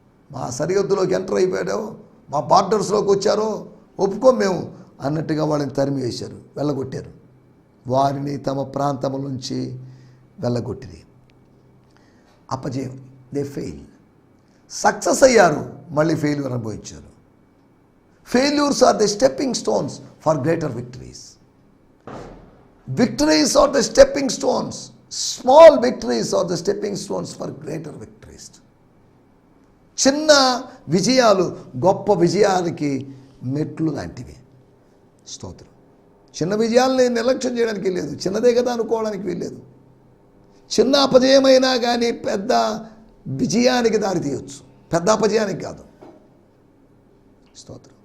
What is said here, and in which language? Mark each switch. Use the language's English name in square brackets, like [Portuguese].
[Telugu] మా సరిహద్దులోకి ఎంటర్ అయిపోయాడో, మా బార్డర్స్లోకి వచ్చారో, ఒప్పుకోం మేము అన్నట్టుగా వాళ్ళని తరిమి వేశారు, వెళ్ళగొట్టారు. వారిని తమ ప్రాంతం నుంచి వెళ్ళగొట్టింది. అపజయం. [English] They fail. [Telugu] సక్సెస్ అయ్యారు, మళ్ళీ ఫెయిల్యూర్ అనుభవించారు. [English] Failures are the stepping stones for greater victories. Victories are the stepping stones. Small victories are the stepping stones for greater victories. [Telugu] చిన్న విజయాలు గొప్ప విజయాలకి మెట్లు లాంటివి. స్తోత్రం. చిన్న విజయాలని నిర్లక్ష్యం చేయడానికి లేదు, చిన్నదే కదా అనుకోవడానికి వీల్లేదు. చిన్న అపజయమైనా కానీ పెద్ద విజయానికి దారి తీయవచ్చు, పెద్ద అపజయానికి కాదు. స్తోత్రం.